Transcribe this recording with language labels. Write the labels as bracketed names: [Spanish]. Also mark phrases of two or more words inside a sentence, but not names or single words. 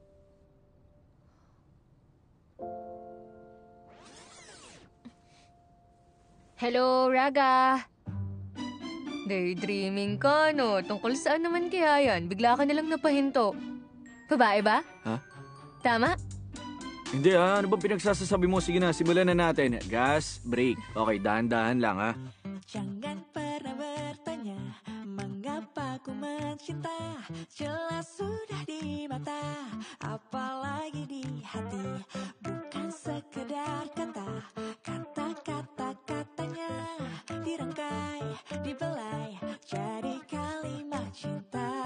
[Filipino] Hello, Raga! Daydreaming ka, no? Tungkol saan naman kaya yan? Bigla ka nalang napahinto. Babae ba? Ha? Tama? Hindi ano bang pinagsasasabi mo? Sige na, simulan na natin. [English] Gas, brake. [Filipino] Okay, dahan-dahan lang ha. [Indonesian] Jangan pernah bertanya mengapa ku mencinta. Jelas sudah di mata, apalagi di hati. Bukan sekedar kata, kata-kata-katanya dirangkai, dibelai jadi kalimat cinta.